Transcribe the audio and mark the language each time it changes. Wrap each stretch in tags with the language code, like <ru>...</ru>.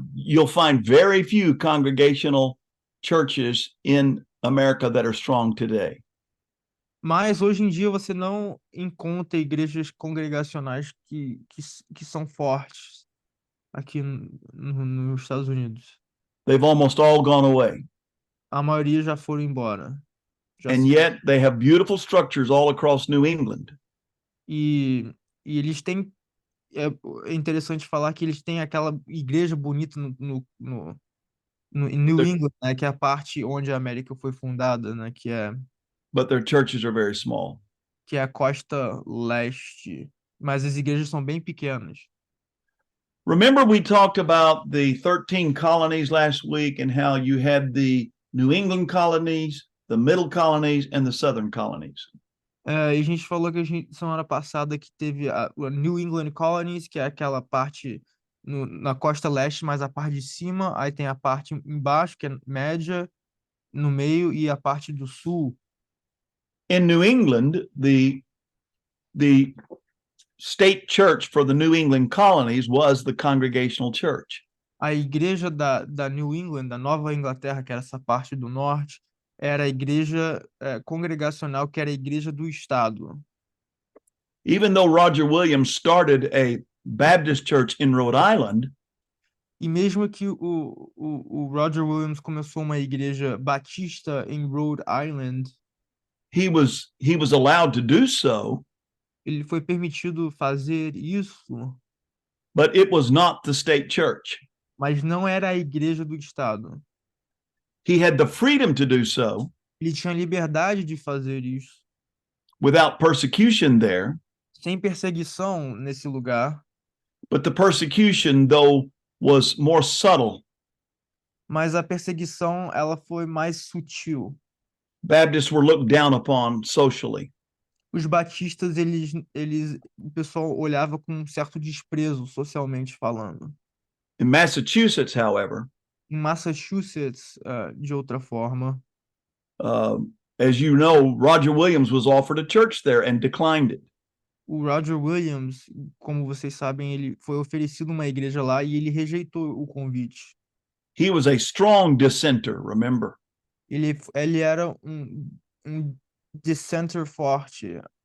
<en>You'll find very few congregational churches in America that are strong today.</en> <pt>Mas hoje em dia você não encontra igrejas congregacionais que são fortes aqui nos Estados Unidos.</pt> <en>They've almost all gone away.</en> <pt>A maioria já foram embora.</pt> <en>And yet they have beautiful structures all across New England.</en> <pt>E eles têm. É interessante falar que eles têm aquela igreja bonita no New England, né, que é a parte onde a América foi fundada, né,</pt> <en>But their churches are very small.</en> <pt>que é a costa leste. Mas as igrejas são bem pequenas.</pt> <en>Remember we talked about the 13 colonies last week and how you had the New England colonies, the middle colonies, and the southern colonies.</en> <pt>E a gente falou que semana passada que teve a New England Colonies, que é aquela parte na costa leste, mas a parte de cima, aí tem a parte embaixo, que é média, no meio, e a parte do sul.</pt> <en>In New England, the state church for the New England colonies was the Congregational Church.</en> <pt>A igreja da New England, da Nova Inglaterra, que era essa parte do norte, era a igreja congregacional, que era a igreja do estado.</pt> <en>Even though Roger Williams started a Baptist church in Rhode Island,</en> <pt>e mesmo que o Roger Williams começou uma igreja batista em Rhode Island,</pt> <en>he was allowed to do so.</en> <pt>Ele foi permitido fazer isso.</pt> <en>But it was not the state church.</en> <pt>Mas não era a igreja do estado.</pt> <en>He had the freedom to do so.</en> <pt>Ele tinha liberdade de fazer isso.</pt> <en>Without persecution there.</en> <pt>Sem perseguição nesse lugar.</pt> <en>But the persecution, though, was more subtle.</en> <pt>Mas a perseguição, ela foi mais sutil.</pt> <en>Baptists were looked down upon socially.</en> <pt>Os batistas, o pessoal olhava com um certo desprezo, socialmente falando.</pt> <en>In Massachusetts, however,</en> <pt>em Massachusetts, de outra forma,</pt> <en>as you know, Roger Williams was offered a church there and declined it.</en> <pt>O Roger Williams, como vocês sabem, ele foi oferecido uma igreja lá e ele rejeitou o convite.</pt> <en>He was a strong dissenter, remember?</en> <pt>Ele era um dissenter forte.</pt>